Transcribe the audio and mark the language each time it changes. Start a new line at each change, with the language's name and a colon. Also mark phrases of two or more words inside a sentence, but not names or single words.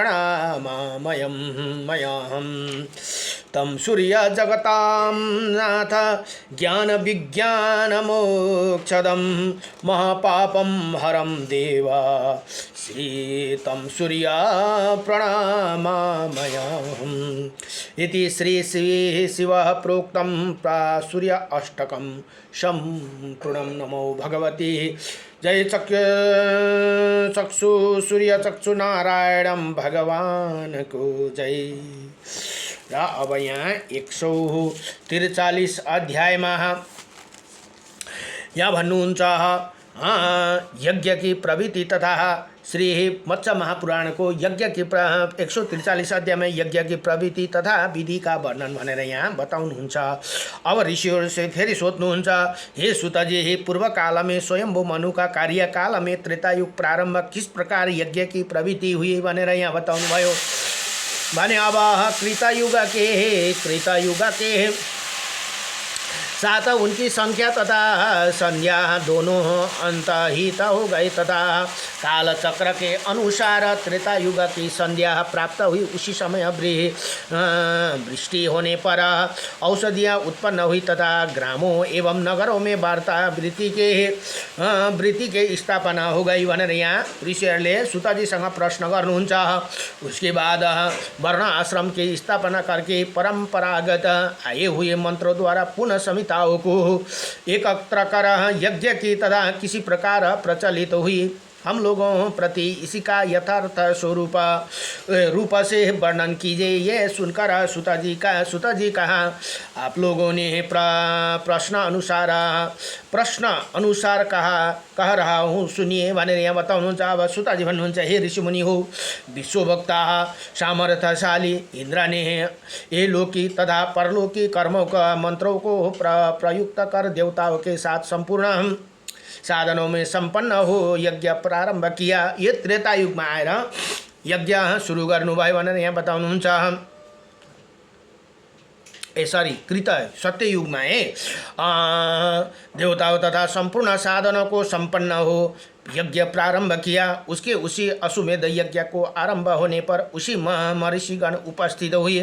Sanskrit: प्रणमाम्यहम् तं सूर्या जगतां नाथ ज्ञानविज्ञानमोक्षदं महापापं हरं देवा श्रीतं सूर्या प्रणमाम्यहम् इति श्री शिवः प्रोक्तं सूर्य अष्टकं सम्पूर्णं। नमो भगवती जय चक्षु सूर्य चक्षु नारायणं
Hindi: भगवान को जय।
Nepali: र अब यहाँ 143 अध्यायमा यहाँ भन्नुहुन्छ
Hindi: यज्ञ की प्रवृत्ति तथा श्री मत्स्य महापुराण को यज्ञ की 143 अध्याय में यज्ञ की प्रवृत्ति तथा विधि का वर्णन
Nepali: भनेर यहाँ बताउनुहुन्छ। अब ऋषिहरू से फेरि सोध्नुहुन्छ, हे सुतजी,
Hindi: हे पूर्व काल में स्वयंभू मनु का कार्यकाल में त्रेतायुग प्रारंभ किस प्रकार यज्ञ की प्रवृत्ति हुई
Nepali: भनेर यहाँ बताउनु भयो भने
Hindi: अब कृतयुग के साथ उनकी संख्या तथा संध्या दोनों अंतहित हो गए तथा काल चक्र के अनुसार त्रेता युग की संध्या प्राप्त हुई। उसी समय वृष्टि होने पर औषधियाँ उत्पन्न हुई तथा ग्रामों एवं नगरों में वार्ता वृत्ति के स्थापना हो गई
Nepali: भनेर यहाँ ऋषिहरूले सुतजीसँग प्रश्न गर्नुहुन्छ।
Hindi: उसके बाद वर्ण आश्रम की स्थापना करके परंपरागत आए हुए मंत्रों द्वारा पुनः समिताओं को एकत्र कर यज्ञ की तथा किसी प्रकार प्रचलित हुई। हम लोगों प्रति इसी का यथार्थ स्वरूप रूप से वर्णन कीजिए। ये सुनकर सुत जी कहा, आप लोगों ने प्रश्न अनुसार कह रहा हूँ, सुनिए
Nepali: भनेर यहाँ बताउनुहुन्छ। अब सुतजी भन्नुहुन्छ, हे ऋषिमुनि हो,
Hindi: विश्वभक्ता सामर्थ्यशाली इंद्र ने ये लोकी तथा परलोकी कर्मों का मंत्रों को प्रयुक्त कर देवताओं के साथ संपूर्ण साधनों में संपन्न हो यज्ञ प्रारंभ किया। ये त्रेता युग में
Nepali: आएर यज्ञ सुरु गर्नुभयो भनेर यहाँ बताउनुहुन्छ।
Hindi: कृत सत्ययुग में देवताओं तथा संपूर्ण साधनों को संपन्न हो यज्ञ प्रारंभ किया। उसके उसी अश्वमेध यज्ञ को आरंभ होने पर उसी महर्षिगण उपस्थित हुए।